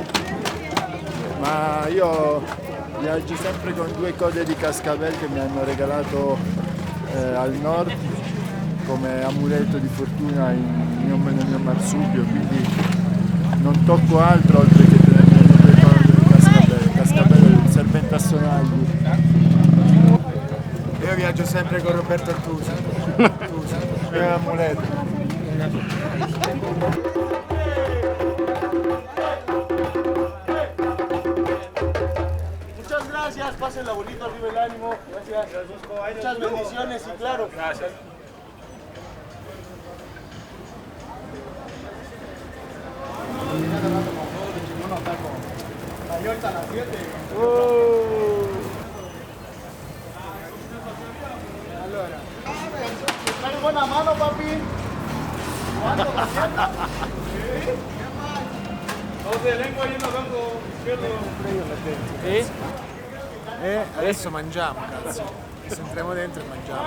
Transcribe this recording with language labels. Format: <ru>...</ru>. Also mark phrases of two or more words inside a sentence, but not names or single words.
<it>Ma io viaggio sempre con 2 code di cascabel che mi hanno regalato al nord come amuleto di fortuna nel mio marsupio, quindi non tocco altro oltre che tenere le 2 code di cascabel. Il cascabel è il serpente a sonagli. Io viaggio sempre con Roberto Artusi. È un amuleto.</it> <es>Muchas gracias, pásenla bonito, arriba el ánimo. Gracias. Muchas bendiciones y claro. Gracias.</es> <it>Allora,</it> <es>Dale buena mano, papi. ¿Cuánto la sienta? Dos de lengua y uno banco izquierdo.</es> <it>e adesso mangiamo, cazzo. Adesso entriamo dentro e mangiamo.</it>